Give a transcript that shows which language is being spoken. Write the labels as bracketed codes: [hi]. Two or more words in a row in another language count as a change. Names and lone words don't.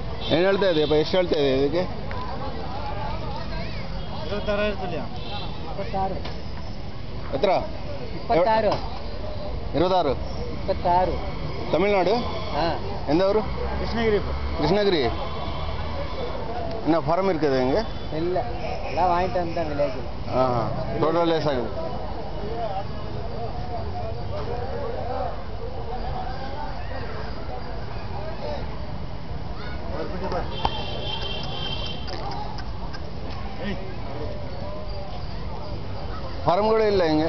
[kn] ಏನು ಹೇಳ್ತಾ ಇದೆ ಅಪ್ಪ, ಎಷ್ಟು ಹೇಳ್ತಾ ಇದೆ ಇದಕ್ಕೆ? 26,000 26 ಎತ್ತರ 26 26 26 [ta] தமிழ்நாடு. எந்த ஊர்? கிருஷ்ணகிரி. கிருஷ்ணகிரி. என்ன ஃபார்ம் இருக்குது இங்கே? இல்லை, எல்லாம் வாங்கிட்டு வந்தேன் வில்லேஜில். [en] total less [ta] ஆகுது. ஃபார்ம் கூட இல்லை இங்கே?